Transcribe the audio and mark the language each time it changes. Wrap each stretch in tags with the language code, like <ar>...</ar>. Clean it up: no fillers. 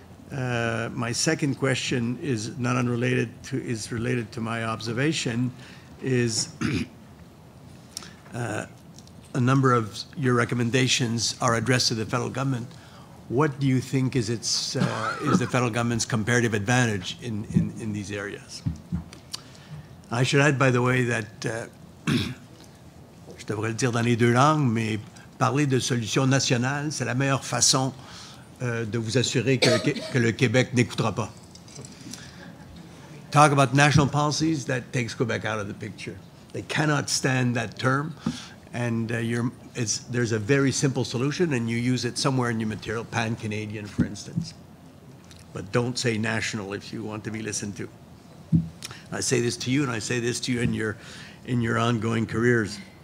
<en>My second question is not unrelated is related to my observation, is a number of your recommendations are addressed to the federal government. What do you think is the federal government's comparative advantage in these areas? I should add, by the way, that</en> <fr>je devrais le dire dans les deux langues, mais parler de solutions nationales, c'est la meilleure façon de vous assurer que le Québec n'écoutera pas.</fr> <en>Talk about national policies, that takes Quebec out of the picture. They cannot stand that term, and there's a very simple solution, and you use it somewhere in your material, pan-Canadian, for instance. But don't say national if you want to be listened to. I say this to you, and I say this to you in your ongoing careers.</en>